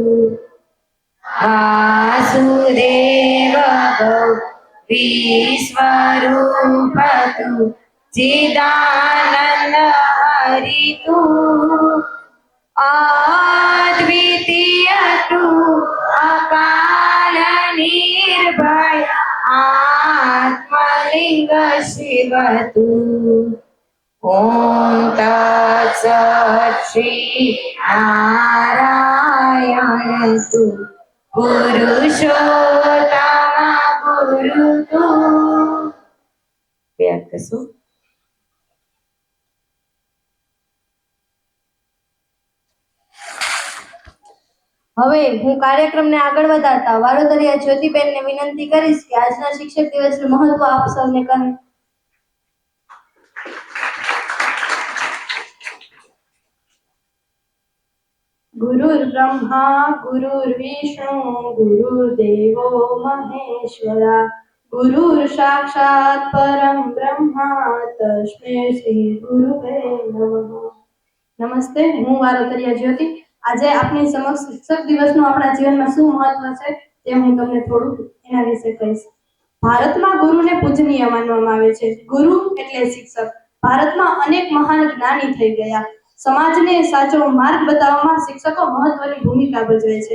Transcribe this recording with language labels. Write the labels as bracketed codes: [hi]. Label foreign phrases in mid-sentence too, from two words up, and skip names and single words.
[hi] वासुदेव गौ विश्वरूप तु चिदानंद हरि तु अद्वितीय तु अकाल निर्भय आत्मलिंग शिव तु ओम तत्सत श्री नारायण तु पुरुषोत्तम गुरु तु। [gu] હવે હું કાર્યક્રમને આગળ વધારતા વારોતરિયા જ્યોતિબેનને વિનંતી કરીશ કે આજના શિક્ષક દિવસનું મહત્વ આપ સૌને કહે। [sa] गुरुर्ब्रह्मा गुरुर्विष्णु गुरुर्देवो महेश्वरा गुरुर्साक्षात् परं ब्रह्मा तस्मै श्री गुरुवे नमः। [hi] नमस्ते, [gu] હું વારોતરિયા જ્યોતિ। આજે આપની સમક્ષ શિક્ષક દિવસનું આપણા જીવનમાં શું મહત્વ છે તે હું તમને થોડું એના વિશે કહીશ। ભારતમાં ગુરુને પૂજનીય માનવામાં આવે છે। ગુરુ એટલે શિક્ષક। ભારતમાં અનેક મહાન જ્ઞાની થઈ ગયા। સમાજને સાચો માર્ગ બતાવવામાં શિક્ષકો મહત્વની ભૂમિકા ભજવે છે।